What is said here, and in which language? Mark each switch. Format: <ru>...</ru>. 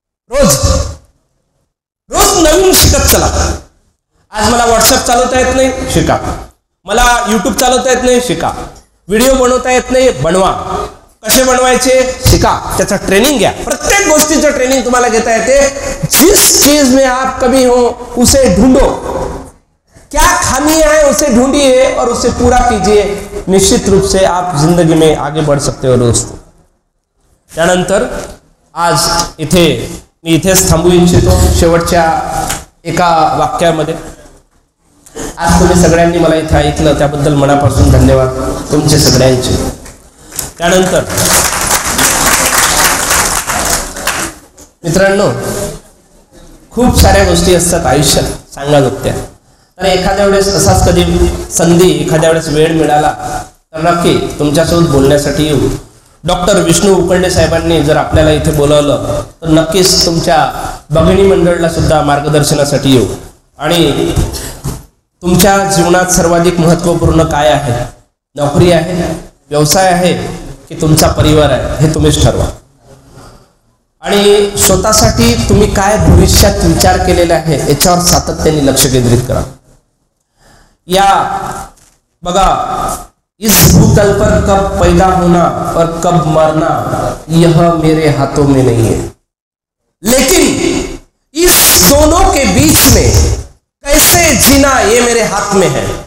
<mr>रोज रोज नवीन शिकत चला. आज मला व्हॉट्सअप चालवता येत नाही, शिका. मला यूट्यूब चालवता येत नाही, शिका. व्हिडिओ बनवता येत नाही, बनवा. कसे बनवायचे शिका, त्याचं ट्रेनिंग घ्या. प्रत्येक गोष्टीचं ट्रेनिंग तुम्हाला घेता येते.</mr> <hi>जिस चीज में आप कमी हो उसे ढूंढो, क्या खामी है उसे ढूंढिए और उसे पूरा कीजिए. निश्चित रूप से आप जिंदगी में आगे बढ़ सकते हो दोस्तों.</hi> <mr>त्यानंतर आज मी इथेच थांबू इच्छितो शेवटच्या एका वाक्यामध्ये. आज तुम्ही सगळ्यांनी मला इथे ऐकलं त्याबद्दल मनापासून धन्यवाद तुमचे सगळ्यांचे. त्यानंतर मित्रांनो, खूप साऱ्या गोष्टी असतात आयुष्यात सांगाजोगत्या. तर एखाद्या वेळेस असाच कधी संधी, एखाद्या वेळेस वेळ मिळाला तर नक्की तुमच्यासोबत बोलण्यासाठी येऊ. डॉक्टर विष्णू उकंडे साहेबांनी जर आपल्याला इथे बोलावलं तर नक्कीच तुमच्या भगिनी मंडळाला सुद्धा मार्गदर्शनासाठी येऊ. आणि तुमच्या जीवनात सर्वाधिक महत्त्वपूर्ण काय आहे? नोकरी आहे, व्यवसाय आहे की तुमचा परिवार आहे, हे तुम्हीच ठरवा. आणि स्वतःसाठी तुम्ही काय भविष्यात विचार केलेला आहे याच्यावर सातत्याने लक्ष केंद्रित करा. या बघा,</mr> <hi>इस भूतल पर कब पैदा होना और कब मरना यह मेरे हाथों में नहीं है, लेकिन इस दोनों के बीच में कैसे जीना ये मेरे हाथ में है.</hi>